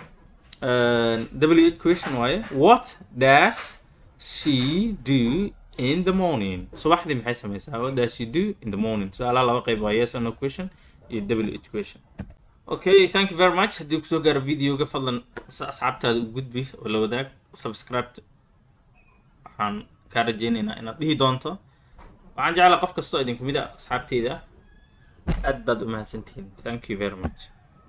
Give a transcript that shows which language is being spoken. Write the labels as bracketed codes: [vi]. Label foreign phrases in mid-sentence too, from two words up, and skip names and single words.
[en] WH question [so] waaye [en] what does she do in the morning [so] subaxdii maxay samaysaa [en] what does she do in the morning [so] su-aalaha laba qayb waa [en] yes or no question [so] iyo [en] WH question okay thank you very much [so] haddii kusoo gaaro videoga fadlan asxaabtaada u gudbi oo la wadaag subscribe waxaan kaa rajeynaynaa inaad dhihi doonto waxaan jeclaa qof kastoo idin kamid ah asxaabteyda aad baad u mahadsantihiin [en] thank you very much